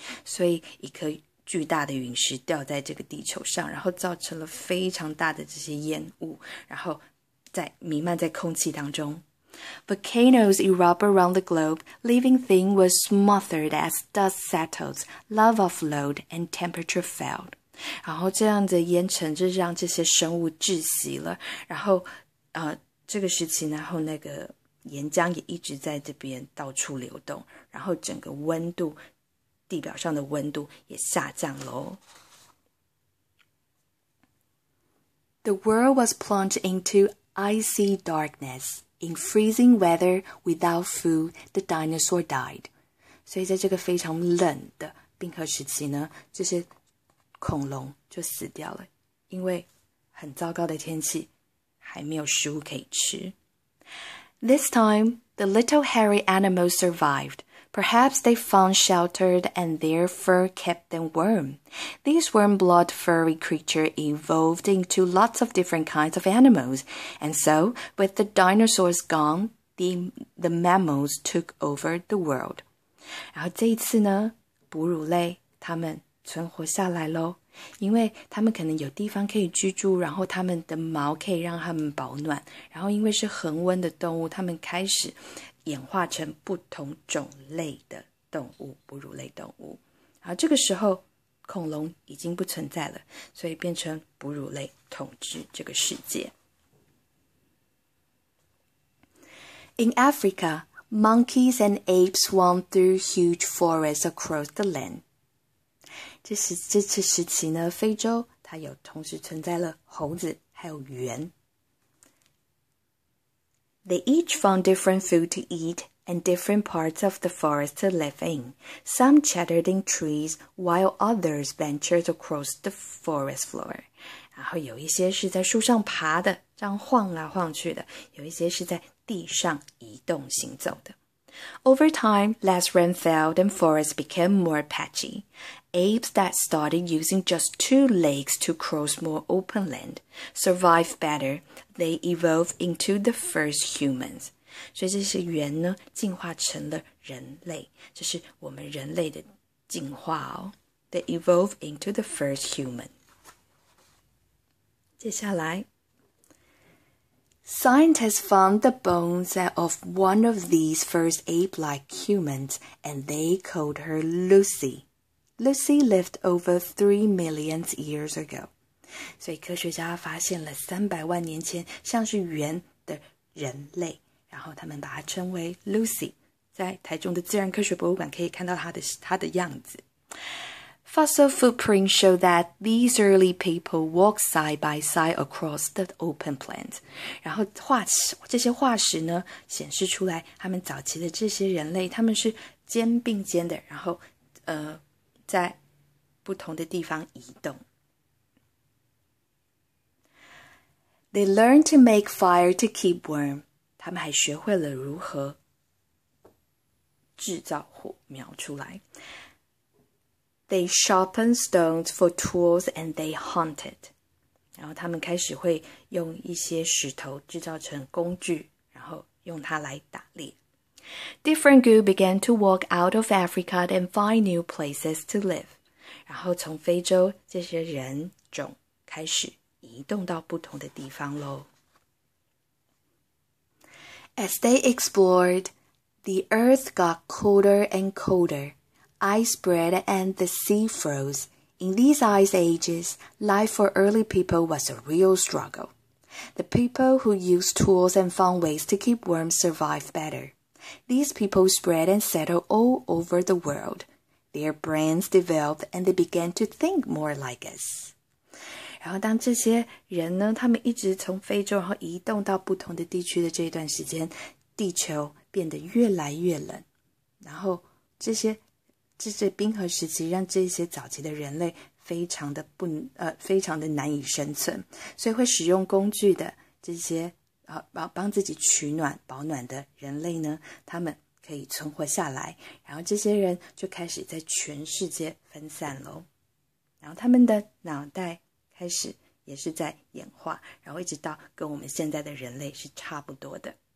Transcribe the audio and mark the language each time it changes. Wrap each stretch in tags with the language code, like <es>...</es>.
<zh>所以一颗巨大的陨石掉在这个地球上，然后造成了非常大的这些烟雾，然后弥漫在空气当中。</zh> <en>Volcanoes erupt around the globe, leaving things were smothered as dust settled, lava flowed, and temperature fell.</en> <zh>然后这样的烟尘就让这些生物窒息了，然后这个时期，然后那个岩浆也一直在这边到处流动，然后整个温度，地表上的温度也下降咯。</zh> <en>The world was plunged into icy darkness. In freezing weather, without food, the dinosaur died.</en> <zh>所以在这个非常冷的冰河时期呢，这些恐龙就死掉了，因为很糟糕的天气，还没有食物可以吃。</zh> <en>This time, the little hairy animals survived, Perhaps they found shelter and their fur kept them warm. These warm-blooded furry creatures evolved into lots of different kinds of animals, and so, with the dinosaurs gone, the mammals took over the world.</en> <zh>然后这一次呢，哺乳类它们存活下来咯，因为它们可能有地方可以居住，然后它们的毛可以让它们保暖，然后因为是恒温的动物，它们开始演化成不同种类的动物，哺乳类动物。然后这个时候恐龙已经不存在了，所以变成哺乳类统治这个世界。</zh> <en>In Africa, monkeys and apes swam through huge forests across the land.</en> <zh>这次时期呢，非洲它有同时存在了猴子还有猿。</zh> <en>They each found different food to eat and different parts of the forest to live in. Some chattered in trees, while others ventured across the forest floor.</en> <zh>然后有一些是在树上爬的，这样晃来晃去的，有一些是在地上移动行走的。</zh> <en>Over time, less rain fell and forests became more patchy. Apes that started using just 2 legs to cross more open land survived better. They evolved into the first humans.</en> <zh>所以这些猿呢，进化成了人类，这是我们人类的进化哦。</zh> <en>They evolved into the first human.</en> <zh>接下来</zh> <en>Scientists found the bones of one of these first ape-like humans, and they called her Lucy. Lucy lived over 3 million years ago.</en> <zh>所以科学家发现了300万年前像是猿的人类，然后他们把它称为 Lucy。在台中的自然科学博物馆可以看到它的样子。</zh> <en>Fossil footprints show that these early people walked side by side across the open plains.</en> <zh>然后这些化石呢，显示出来他们早期的这些人类，他们是肩并肩的，然后在不同的地方移动。</zh> <en>They learned to make fire to keep warm.</en> <zh>他们还学会了如何制造火苗出来。</zh> <en>They sharpened stones for tools and they hunted.</en> <zh>然后他们开始会用一些石头制造成工具，然后用它来打猎。</zh> <en>Different groups began to walk out of Africa and find new places to live.</en> <zh>然后从非洲这些人种开始移动到不同的地方咯。</zh> <en>As they explored, the earth got colder and colder.Ice spread and the sea froze. In these ice ages, life for early people was a real struggle. The people who used tools and found ways to keep warm survived better. These people spread and settled all over the world. Their brains developed and they began to think more like us.</en> <zh>然后当这些人呢，他们一直从非洲然后移动到不同的地区的这一段时间，地球变得越来越冷，然后这些冰河时期让这些早期的人类非常的难以生存，所以会使用工具的这些帮自己取暖保暖的人类呢，他们可以存活下来，然后这些人就开始在全世界分散咯，然后他们的脑袋开始也是在演化，然后一直到跟我们现在的人类是差不多的。</zh>